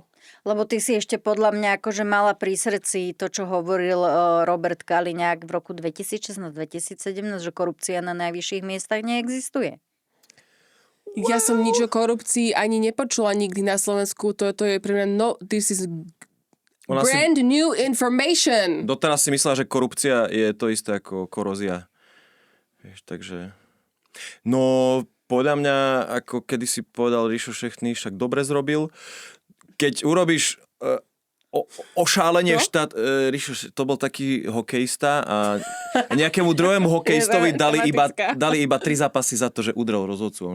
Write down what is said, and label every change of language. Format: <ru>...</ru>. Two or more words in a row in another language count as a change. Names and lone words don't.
<sk>Lebo ty si ešte podľa mňa akože mala pri srdci to, čo hovoril Robert Kaliňák v roku 2016-2017, že korupcia na najvyšších miestach neexistuje. Ja som nič o korupcii ani nepočula nikdy na Slovensku. Toto je pre mňa</sk> <en>this is brand new information.</en> <sk>Doteraz si myslela, že korupcia je to isté ako korózia. Vieš, takže... No, podľa mňa, ako kedysi povedal Rišo Šechtný, však dobre zrobil. Keď urobíš ošálenie štát... Rišo, to bol taký hokejista a nejakému druhému hokejistovi dali iba 3 zápasy za to, že udrel rozhodcu.</sk>